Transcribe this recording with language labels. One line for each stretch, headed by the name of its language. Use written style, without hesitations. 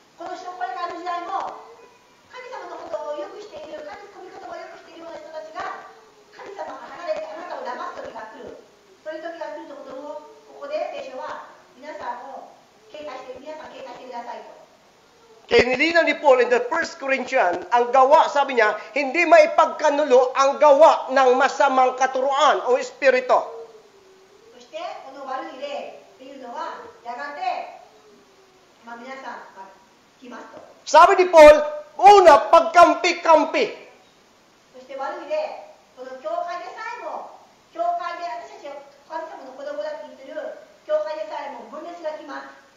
Japanese: このこれからの時代も神様のことをよくしている、神様をよくしているような人たちが神様が離れてあなたを騙す時が来る、そういう時が来るということをここで聖書は皆さん警戒してくださいと。
Filipino: Kaya nilinaw ni Paul in the 1 Corinthians, ang gawa, sabi niya, hindi maipagkanulo ang gawa ng masamang katuruan o espiritu.
Japanese: そしてこの悪い霊っていうのはやがて、皆さん、来ますと。
Filipino: Sabi ni Paul, una, pagkampi-kampi.
Japanese: そして悪い霊、この教会でさえも、教会で私たちは神様の子供だって言ってる教会でさえも分裂が来ます。